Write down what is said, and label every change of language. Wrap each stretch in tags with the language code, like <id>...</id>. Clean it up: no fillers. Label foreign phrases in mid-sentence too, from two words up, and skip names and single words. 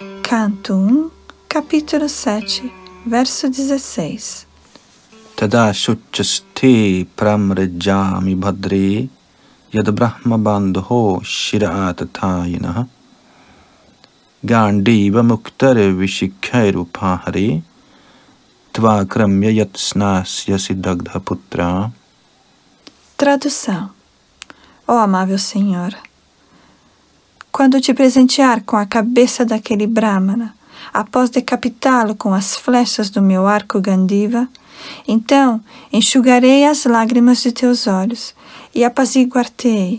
<pt>Canto 1, capítulo 7, verso 16.</pt> <sa>Tada shuchaste pramrajami bhadre yad brahma bandho shiraatatayinah gandiva muktar vishikhairuphahare tvakramya yatsnasya siddagdha putra.</sa> <pt>Tradução. Ó amável Senhor, quando te presentear com a cabeça daquele Brahmana, após decapitá-lo com as flechas do meu arco Gandiva, então enxugarei as lágrimas de teus olhos e apaziguar-te-ei.</pt>